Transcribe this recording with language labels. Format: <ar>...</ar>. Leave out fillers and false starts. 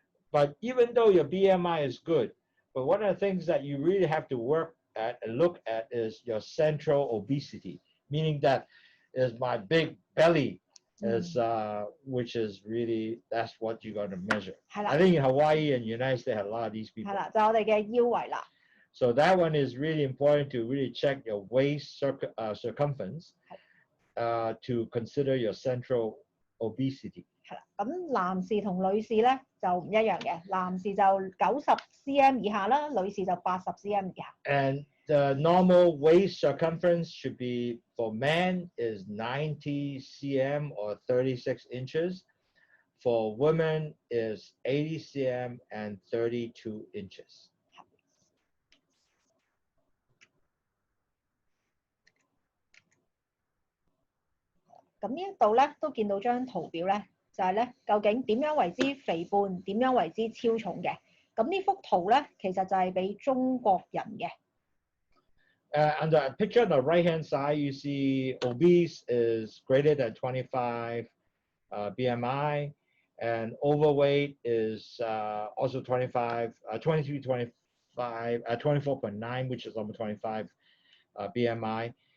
<en>But even though your BMI is good, But one of the things that you really have to work at and look at is your central obesity, meaning that is my big belly, is which is really that's what you're going to measure. I think in Hawaii and United States have a lot of these people.</en> <yue>係啦，就我哋嘅腰圍啦。</yue> <en>So that one is really important to really check your waist circumference to consider your central obesity.</en> <yue>係啦，咁男士同女士咧就唔一樣嘅，男士就90 cm 以下啦，女士就80 cm 以下。</yue> <en>And the normal waist circumference should be for men is 90 cm or 36 inches. For women is 80 cm and 32 inches.</en> <yue>咁呢一度咧都見到張圖表咧，就係咧究竟點樣為之肥胖，點樣為之超重嘅？咁呢幅圖咧其實就係俾中國人嘅。</yue> <en>On the picture on the right-hand side, you see obese is greater than 25 BMI, and overweight is also 25, 23, 25, 24.9, which is almost 25 BMI.</en>